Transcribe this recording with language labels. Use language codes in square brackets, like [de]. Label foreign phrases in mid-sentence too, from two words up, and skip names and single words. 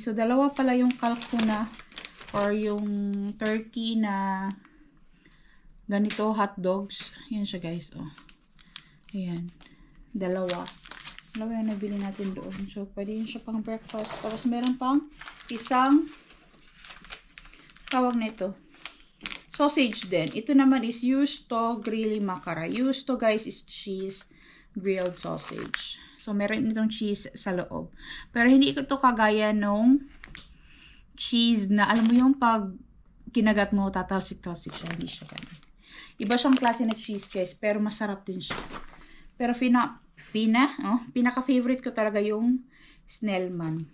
[tl] So, 2 pala yung kalkuna or yung turkey na ganito, [en] hot dogs. [tl] Ayan siya, guys, Ayan. 2. 2 yung nabili natin doon. So, pwede yun siya pang breakfast. Tapos, meron pang isang tawag nito. Sausage din. Ito naman is [fi] Juusto grilli makara. [en] Juusto guys is cheese grilled sausage. [tl] So, meron itong cheese sa loob. Pero hindi ito kagaya nung cheese na, alam mo yung pag kinagat mo, tatalsik-talsik siya. Hindi siya ganun. Iba siyang klase na cheese guys, pero masarap din siya. Pero pinaka-favorite ko talaga yung Snellman.